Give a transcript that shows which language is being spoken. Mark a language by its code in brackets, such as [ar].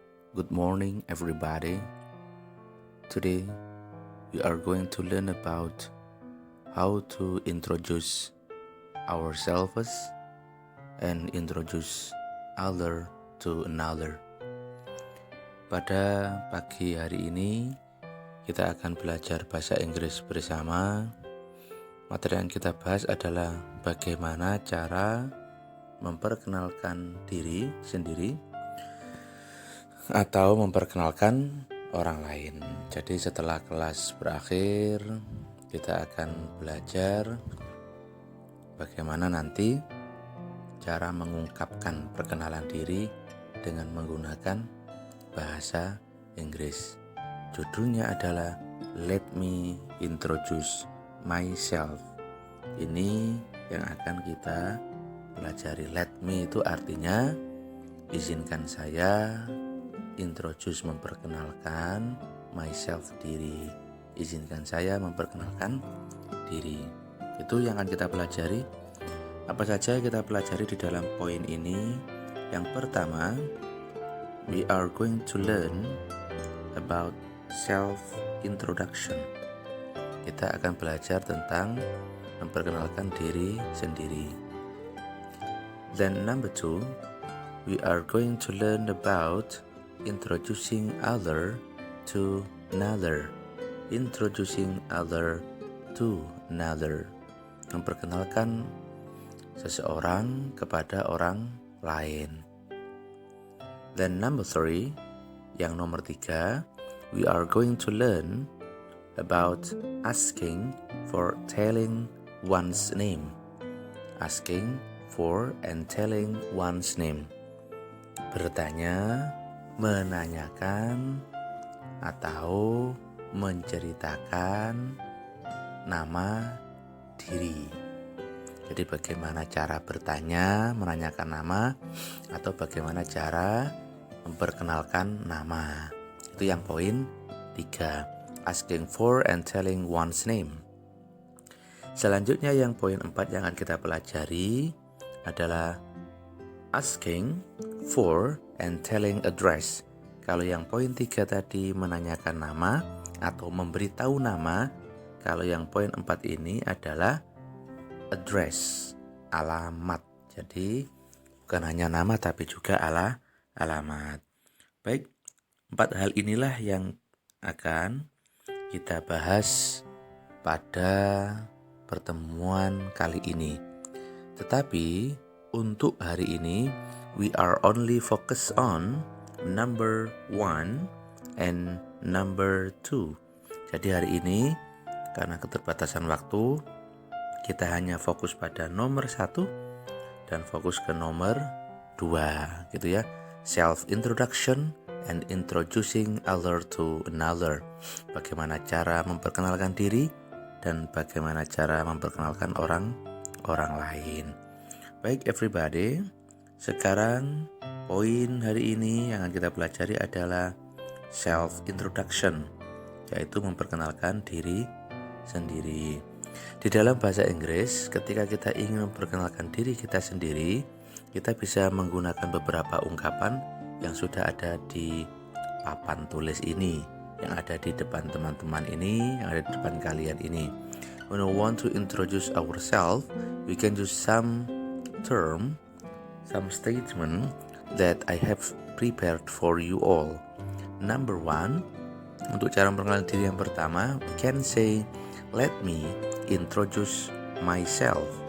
[en] Good morning, everybody. Today, we are going to learn about how to introduce ourselves and introduce other to another. [id] Pada pagi hari ini, kita akan belajar bahasa Inggris bersama. Materi yang kita bahas adalah bagaimana cara memperkenalkan diri sendiri atau memperkenalkan orang lain. Jadi setelah kelas berakhir, kita akan belajar bagaimana nanti cara mengungkapkan perkenalan diri dengan menggunakan bahasa Inggris. Judulnya adalah Let Me Introduce Myself. Ini yang akan kita pelajari. Let me itu artinya izinkan saya, introduce memperkenalkan, myself diri, izinkan saya memperkenalkan diri. Itu yang akan kita pelajari. Apa saja kita pelajari di dalam poin ini? Yang pertama, [en] we are going to learn about self introduction. [id] Kita akan belajar tentang memperkenalkan diri sendiri. [en] Then number 2, we are going to learn about introducing other to another. Introducing other to another. [id] Memperkenalkan seseorang kepada orang lain. [en] Then number 3, [id] yang nomor 3, [en] we are going to learn about asking for telling one's name. Asking for and telling one's name. [id] Bertanya, menanyakan, atau menceritakan nama diri. Jadi bagaimana cara bertanya, menanyakan nama, atau bagaimana cara memperkenalkan nama. Itu yang poin 3. [en] Asking for and telling one's name. [id] Selanjutnya yang poin 4 yang akan kita pelajari adalah [en] asking for and telling address. [id] Kalau yang poin 3 tadi menanyakan nama atau memberitahu nama, kalau yang poin 4 ini adalah address, alamat. Jadi bukan hanya nama tapi juga alamat. Baik, 4 hal inilah yang akan kita bahas pada pertemuan kali ini. Tetapi untuk hari ini [en] we are only focus on number 1 and number 2. [id] Jadi hari ini karena keterbatasan waktu, kita hanya fokus pada nomor 1 dan fokus ke nomor 2 gitu ya. [en] Self introduction and introducing other to another. [id] Bagaimana cara memperkenalkan diri dan bagaimana cara memperkenalkan orang lain. Baik everybody, sekarang poin hari ini yang akan kita pelajari adalah self introduction, yaitu memperkenalkan diri sendiri. Di dalam bahasa Inggris, ketika kita ingin memperkenalkan diri kita sendiri, kita bisa menggunakan beberapa ungkapan yang sudah ada di papan tulis ini, yang ada di depan teman-teman ini, yang ada di depan kalian ini. [en] When we want to introduce ourselves, we can use some term, some statement that I have prepared for you all. Number 1, [id] untuk cara memperkenalkan diri yang pertama, [en] we can say, let me introduce myself.